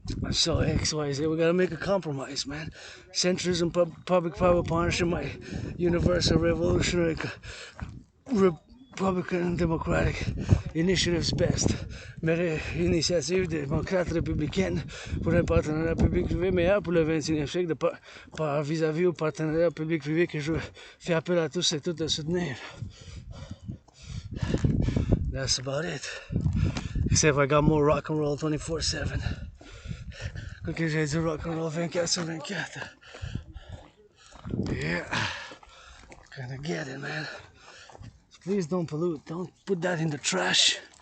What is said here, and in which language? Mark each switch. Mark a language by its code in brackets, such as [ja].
[en] So XYZ, we gotta make a compromise, man. Centrism, public-private partnership, my universal revolutionary Republican Democratic Initiatives best. [fr] Mais initiative démocrate républicaine pour un partenariat public-privé meilleur pour le 21e siècle par vis-à-vis au partenariat public-privé que je fais appel à tous et toutes de soutenir. [en] That's about it. Except I got more rock and roll 24/7. [fr] Que j'ai du rock and roll 24/24. [en] Yeah. Gonna get it, man. Please don't pollute. Don't put that in the trash.